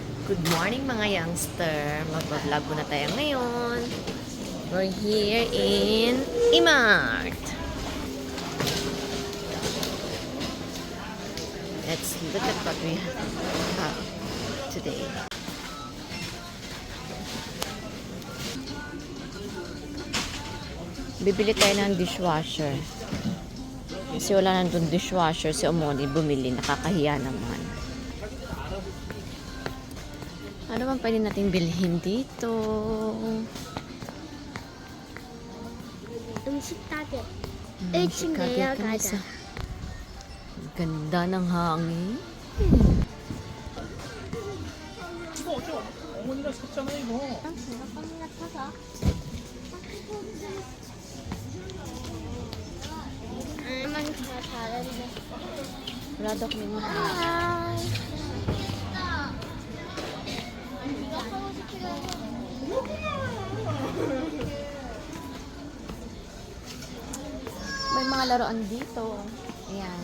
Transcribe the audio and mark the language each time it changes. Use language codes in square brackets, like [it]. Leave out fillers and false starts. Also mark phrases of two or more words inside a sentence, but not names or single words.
[en] Good morning [tl] mga youngster. Mag-vlog na tayo ngayon. [en] We're here in Imart. Let's look at what we have today. [tl] Bibili tayo ng dishwasher. Kasi wala nandun dishwasher. Si Omoni bumili. Nakakahiya naman. Ano bang pwede nating bilhin dito? [ko] 음식 가게. Um식 1층 가게 내려가자. [tl] Ganda ng hangin. [ko] 이거 어제 어머니가 샀잖아 이거. 언니가 타서. 엄마는 다 잘했네. [tl] Wala daw kami mga. May mga laruan dito. Ayan.